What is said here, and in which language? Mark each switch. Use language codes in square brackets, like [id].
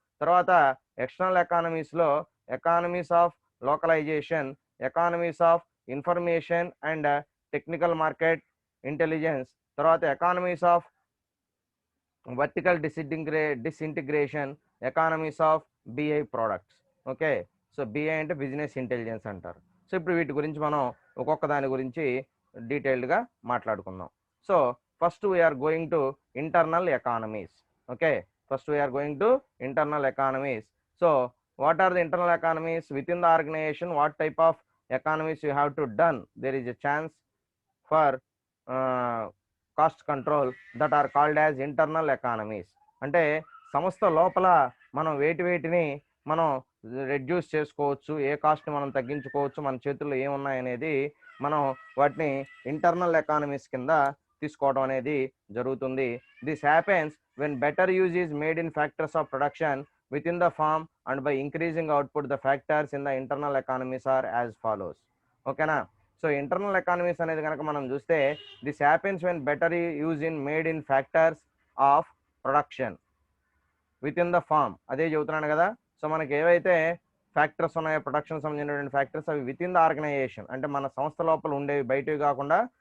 [en] తర్వాత ఎక్స్టర్నల్ ఎకానమీస్లో economies of localization, economies of information and technical market intelligence, తర్వాత economies of vertical disintegration, economies of by products. [te] Okay, so BI అంటే business intelligence అంటారు. So ఇప్పుడు వీటి గురించి మనం ఒక్కొక్క దాని గురించి డీటెయిల్డ్గా మాట్లాడుకుందాం. [en] So first we're going to internal economies. Okay, first we're going to internal economies. So what are the internal economies within the organization, what type of economies you have to done, there is a chance for cost control that are called as internal economies. [te] అంటే సంస్థ లోపల మనం వేటిని మనం reduce చేసుకోవచ్చు, ఏ cost మనం తగ్గించుకోవచ్చు, మన చేతుల్లో ఏమున్నాయనేది మనం వాటిని ఇంటర్నల్ ఎకానమీస్ కింద తీసుకోవడం అనేది జరుగుతుంది. [en] This happens when better use is made in factors of production within the firm and by increasing output, the factors in the internal economies are as follows. [te] ఓకేనా, సో ఇంటర్నల్ ఎకానమీస్ అనేది కనుక మనం చూస్తే [en] this happens when better use in made in factors of production within the firm, [te] అదే చెబుతున్నాను కదా. So మనకి ఏవైతే ఫ్యాక్టర్స్ ఉన్నాయో ప్రొడక్షన్ సంబంధించినటువంటి ఫ్యాక్టర్స్, అవి [en] within the organization, [te] అంటే మన సంస్థ లోపల ఉండేవి, బయటవి కాకుండా.